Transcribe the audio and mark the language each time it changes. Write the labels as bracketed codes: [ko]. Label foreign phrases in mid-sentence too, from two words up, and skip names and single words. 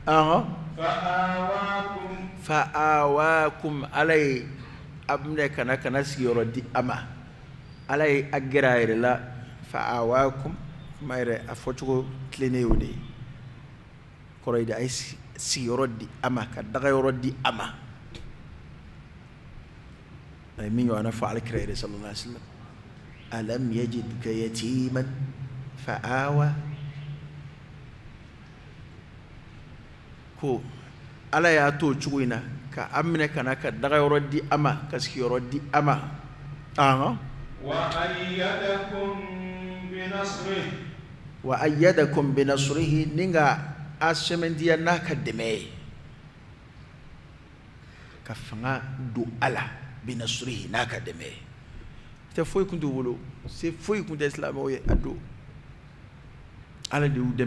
[bm] fa'awakum Ala ye a minɛ kana sigiyɔrɔ di a ma Ala ye a gɛrɛ a yɛrɛ la fa'awakum kuma yɛrɛ a fɔcogo tilennen y'o de ye kɔrɔ ye de a ye sigiyɔrɔ di a ma ka dagayɔrɔ di a ma a ye min ɲɔgɔnna fɔ alakira yɛrɛ [ar] صلى الله عليه وسلم ألم يجدك يتيما فآوى [bm] ko Ala y'a to o cogo in na ka a minɛ kana ka dagayɔrɔ di a ma ka sigiyɔrɔ di a ma [ar] وأيدكم بنصره [bm] ni ka a sɛmɛntiya n'a ka dɛmɛ ye ka fanga don a la [ar] بنصره [bm] n'a ka dɛmɛ ye tɛ foyi kun t'u bolo se foyi kun tɛ silamɛw ye a don Ala de y'u